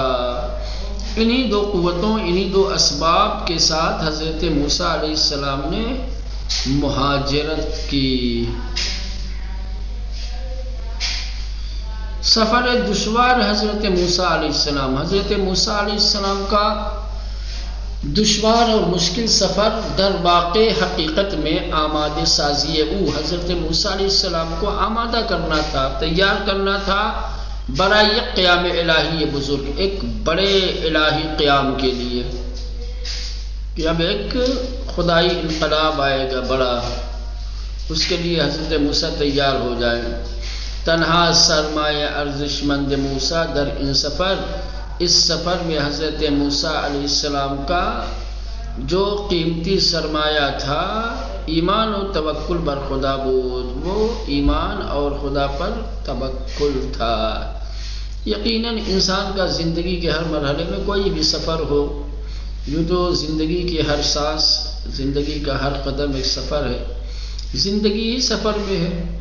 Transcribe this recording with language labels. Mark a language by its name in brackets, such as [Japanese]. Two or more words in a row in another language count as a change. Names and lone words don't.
[Urdu] انہی دو قوتوں، انہی دو اسباب کے ساتھ حضرت موسیٰ علیہ السلام نے مہاجرت کی۔ [Persian] سفر دشوار [Urdu] حضرت موسیٰ علیہ السلام، حضرت موسیٰ علیہ السلام کا دشوار اور مشکل [Persian] سفر در واقع [Urdu] حقیقت میں [Persian] آمادہ سازی او، [Urdu] حضرت موسیٰ علیہ السلام کو آمادہ کرنا تھا، تیار کرنا تھا [Persian] برائے قیام الہی بزرگ، [Urdu] ایک بڑے الہی قیام کے لیے کہ اب ایک خدائی انقلاب آئے گا بڑا، اس کے لیے حضرت موسیٰ تیار ہو جائے۔ [Persian] تنہا سرمایہ ارزش مند موسیٰ در ان سفر، [Urdu] اس سفر میں حضرت موسیٰ علیہ السلام کا جو قیمتی سرمایہ تھا [Persian] ایمان و توکل بر خدا بود، [Urdu] وہ ایمان اور خدا پر توکل تھا۔ یقیناً انسان کا زندگی کے ہر مرحلے میں کوئی بھی سفر ہو، یوں تو زندگی کی ہر سانس، زندگی کا ہر قدم ایک سفر ہے، زندگی ہی سفر میں ہے۔